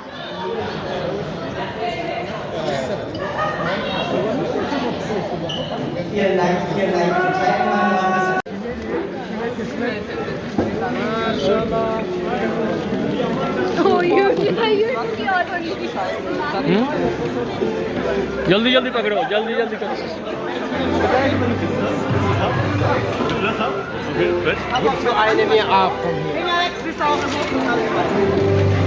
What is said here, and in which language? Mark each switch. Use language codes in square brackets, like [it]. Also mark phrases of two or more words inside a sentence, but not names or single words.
[de] Vielen Dank, vielen Dank. Zeigen wir mal ein bisschen. [en] Oh, you also nicht [hi] जल्दी जल्दी पकड़ो जल्दी जल्दी करो [de] Gibst du eine mir ab?